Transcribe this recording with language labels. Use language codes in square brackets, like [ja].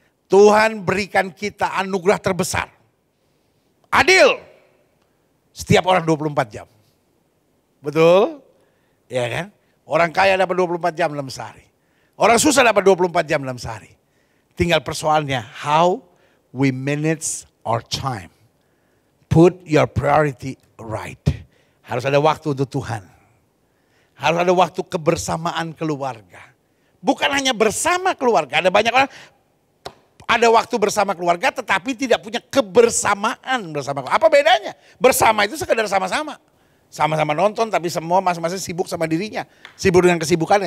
[id] Tuhan berikan kita anugerah terbesar. Adil. Setiap orang 24 jam. Betul? Ya kan? Orang kaya dapat 24 jam dalam sehari. Orang susah dapat 24 jam dalam sehari. [en] Tinggal persoalannya, how we manage our time. Put your priority right. [id] Harus ada waktu untuk Tuhan. Harus ada waktu kebersamaan keluarga. Bukan hanya bersama keluarga. Ada banyak orang ada waktu bersama keluarga tetapi tidak punya kebersamaan bersama keluarga. Apa bedanya? Bersama itu sekedar sama-sama. Sama-sama nonton tapi semua masing-masing sibuk sama dirinya. Sibuk dengan kesibukannya.